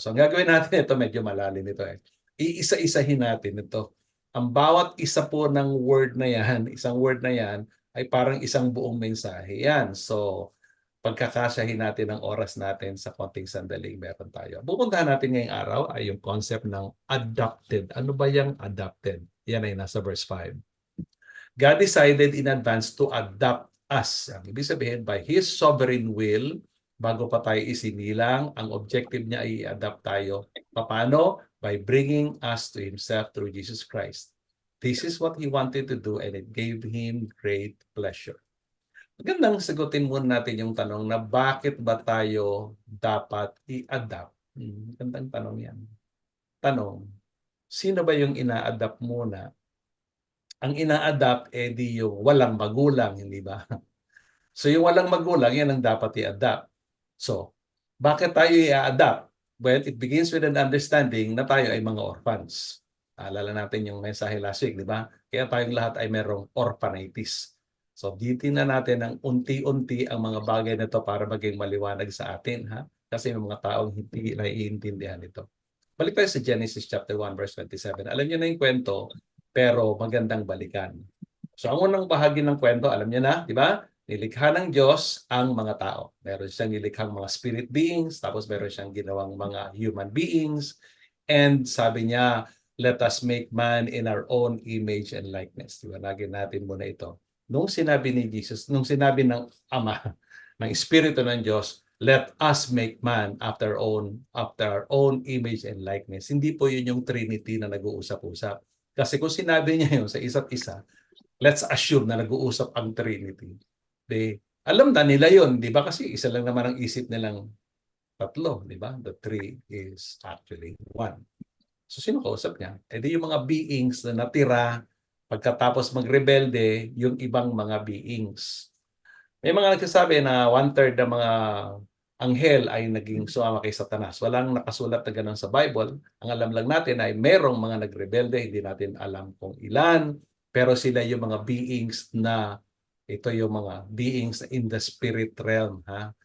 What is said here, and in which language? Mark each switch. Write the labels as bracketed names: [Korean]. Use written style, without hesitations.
[Filipino] So ang gagawin natin ito, medyo malalim ito eh. Iisa-isahin natin ito. Ang bawat isa po ng word na yan, isang word na yan, ay parang isang buong mensahe yan. So, pagkakasyahin natin ang oras natin sa konting sandaling meron tayo. Pupuntahan natin ngayong araw ay yung concept ng adopted. Ano ba yung adopted? Yan ay nasa verse 5. [English] God decided in advance to adopt us. [Filipino] Ang ibig sabihin, [English] by His sovereign will, [Filipino] bago pa tayo isinilang, ang objective niya ay i-adopt tayo. Paano? [English] By bringing us to Himself through Jesus Christ. This is what He wanted to do and it gave Him great pleasure. [Filipino] Magandang sagutin muna natin yung tanong na bakit ba tayo dapat i-adapt? Magandang tanong yan. Tanong, sino ba yung ina-adapt muna? Ang ina-adapt di yung walang magulang, hindi ba? So yung walang magulang, yan ang dapat i-adapt. So, bakit tayo i-adapt? [English] Well, it begins with an understanding [Filipino] na tayo ay mga orphans. Alala natin yung mensahe [English] last week, [Filipino] di ba? Kaya tayong lahat ay merong orphanitis. So, ditin na natin ng unti-unti ang mga bagay na ito para maging maliwanag sa atin. Ha? Kasi may mga taong hindi naiintindihan ito. Balik tayo sa Genesis chapter 1 verse 27. Alam niyo na yung kwento, pero magandang balikan. So, ang unang bahagi ng kwento, alam niyo na, di ba? Nilikha ng Diyos ang mga tao. Meron siyang nilikhang mga spirit beings, tapos meron siyang ginawang mga human beings. And sabi niya, [English] let us make man in our own image and likeness. [Filipino] Liwanagin natin muna ito. Nung sinabi ni Jesus, nung sinabi ng Ama, ng Espiritu ng Diyos, [English] let us make man after our own image and likeness. [Filipino] Hindi po yun yung Trinity na nag-uusap-usap. Kasi kung sinabi niya yun sa isa't isa, [English] let's assume [Filipino] na nag-uusap ang Trinity. Alam na nila yun, di ba? Kasi isa lang naman ang isip nilang tatlo, di ba? [English] The three is actually one. [Filipino] So, sino kausap niya? Di yung mga beings na natira pagkatapos magrebelde, yung ibang mga beings. May mga nagsasabi na 1/3 ng mga anghel ay naging sumama kay Satanas. Walang nakasulat na gano'n sa Bible. Ang alam lang natin ay merong mga nagrebelde, hindi natin alam kung ilan, pero sila yung mga beings na ito yung mga beings [English] in the spirit realm. [Filipino] Ha?